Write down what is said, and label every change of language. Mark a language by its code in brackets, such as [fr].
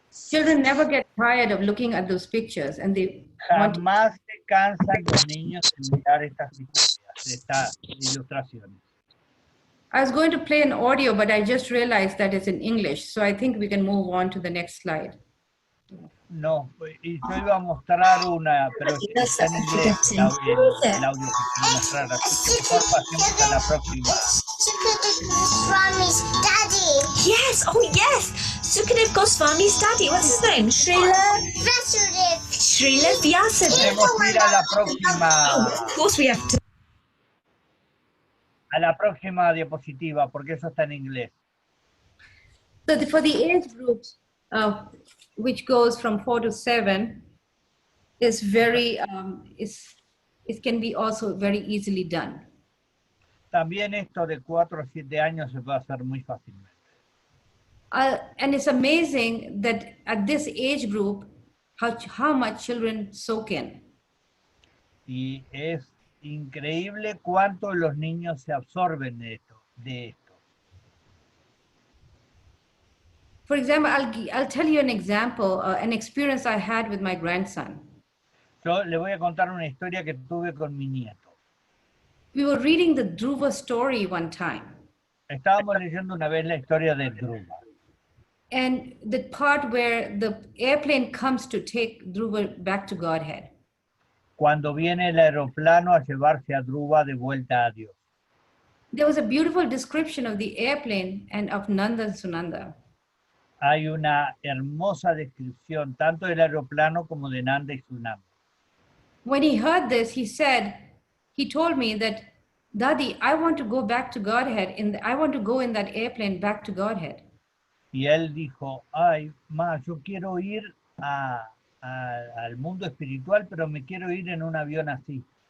[en] Children never get tired of looking at those pictures, and they want to. [es] Jamás se cansan los niños de mirar estas historias, estas ilustraciones. [en] I was going to play an audio, but I just realized that it's in English, so I think we can move on to the next slide. [es] No, y yo iba a mostrar una, pero está en inglés el audio que quiero mostrar, así que mejor pasemos a la próxima. [en] Swami's daddy. Yes, oh yes. Sukadev Goswami's daddy. What's his name? Vasudev. Srila Vyasadeva. [es] Podemos ir a la próxima, [en] Of course we have to. [es] a la próxima diapositiva, porque eso está en inglés. [en] So for the age groups, which goes from 4 to 7, is very, it can be also very easily done. [es] También esto de 4 a 7 años se puede hacer muy fácilmente. [en] And it's amazing that at this age group, how much children soak in. [es] Y es increíble cuánto los niños se absorben de esto. [en] For example, I'll tell you an example, an experience I had with my grandson. [es] Yo le voy a contar una historia que tuve con mi nieto. [en] We were reading the Dhruva story one time. [es] Estábamos leyendo una vez la historia de Dhruva. [en] And the part where the airplane comes to take Dhruva back to Godhead. [es] Cuando viene el aeroplano a llevarse a Dhruva de vuelta a Dios. [en] There was a beautiful description of the airplane and of Nanda and Sunanda. [es] Hay una hermosa descripción tanto del aeroplano como de Nanda y Sunanda. [en] When he heard this, he told me that, Daddy, I want to go back to Godhead. I want to go in that airplane back to Godhead. [es] Y él dijo, ay, ma, yo quiero ir al mundo espiritual, pero me quiero ir en un avión así.